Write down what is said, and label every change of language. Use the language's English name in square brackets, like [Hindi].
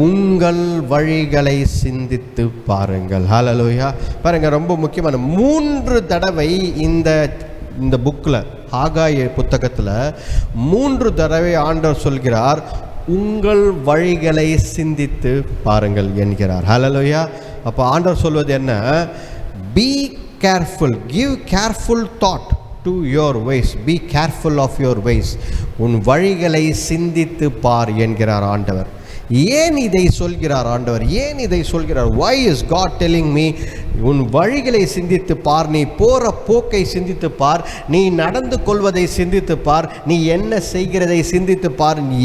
[Tamil] உங்கள் வழிகளை சிந்தித்து பாருங்கள். ஹல்லேலூயா. பாருங்க, ரொம்ப முக்கியமான 3 தடவை இந்த புக்கில், ஹாகாய் புத்தகத்தில் 3 தடவை ஆண்டவர் சொல்கிறார், உங்கள் வழிகளை சிந்தித்து பாருங்கள் என்கிறார். ஹல்லேலூயா. அப்போ ஆண்டவர் சொல்வது என்ன? [English] Be careful, give careful thought to your ways, be careful of your ways. [Tamil] உன் வழிகளை சிந்தித்து பார் என்கிறார் ஆண்டவர். ஏன் இதை சொல்கிறார் ஆண்டவர்? ஏன் இதை சொல்கிறார்? [English] why is God telling me [Tamil] உன் வழிகளை சிந்தித்து பார், நீ போற போக்கை சிந்தித்து பார், நீ நடந்து கொள்வதை சிந்தித்து பார், நீ என்ன செய்கிறதை சிந்தித்து பார்.